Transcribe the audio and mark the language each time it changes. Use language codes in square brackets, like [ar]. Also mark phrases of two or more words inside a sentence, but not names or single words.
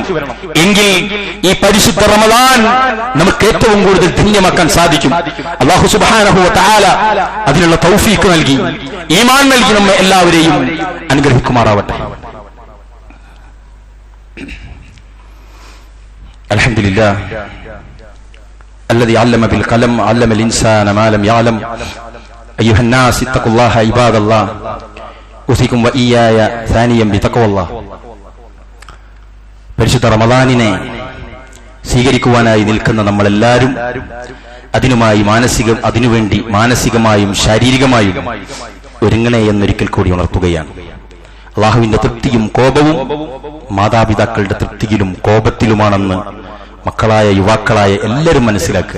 [ml] എങ്കിൽ ഈ പരിശുദ്ധ റമദാൻ നമുക്ക് ഏറ്റവും കൂടുതൽ ധന്യമാക്കാൻ സാധിക്കും. [ar] الله سبحانه وتعالى [ml] അതിനുള്ള തൗഫീഖ് നൽകി, ഈമാൻ നൽകി നമ്മെ എല്ലാവരെയും അനുഗ്രഹിക്കുമാറാവട്ടെ. [ar] الحمد لله الذي علم بالقلم علم الإنسان ما لم يعلم أيها الناس اتقوا الله عباد الله أوصيكم وإياي ثانيا بتقوى الله. [ml] പരിശുദ്ധ റമദാനിനെ സ്വീകരിക്കുവാനായി നിൽക്കുന്ന നമ്മളെല്ലാവരും അതിനുവേണ്ടി മാനസികമായും ശാരീരികമായും ഒരുങ്ങണേ എന്നൊരിക്കൽ കൂടി ഉണർത്തുകയാണ്. അള്ളാഹുവിന്റെ തൃപ്തിയും കോപവും മാതാപിതാക്കളുടെ തൃപ്തിയിലും കോപത്തിലുമാണെന്ന് മക്കളായ യുവാക്കളായ എല്ലാവരും മനസ്സിലാക്കുക.